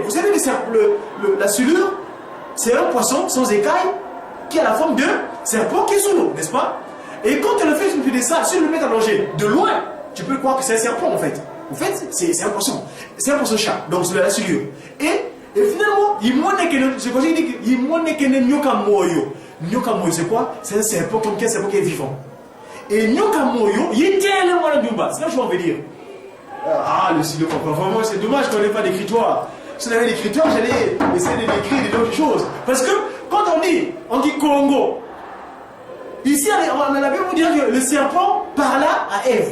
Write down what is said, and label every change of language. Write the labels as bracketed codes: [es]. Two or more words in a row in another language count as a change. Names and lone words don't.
[fr] Vous savez, la silure, c'est un poisson sans écailles qui a la forme de serpent qui est sous l'eau, n'est-ce pas? Et quand on le fait sur le piédestal, si on le met allongé de loin, tu peux croire que c'est un serpent en fait. En fait, c'est un poisson. C'est un poisson-chat, donc c'est la silure. Et finalement, c'est comme si il dit [ln] nyoka moyo. Nyoka moyo, [fr] c'est quoi? C'est un serpent comme un serpent qui est vivant. [ln] Et nyoka moyo, [fr] il est tellement dans le dumba. C'est là que je veux dire. Ah, le silure, vraiment, c'est dommage qu'on n'ait pas d'écritoire. Si on avait l'écritoire, j'allais essayer d'écrire d'autres choses. Parce que quand on dit Congo, ici, on a la Bible pour dire que le serpent parla à Ève.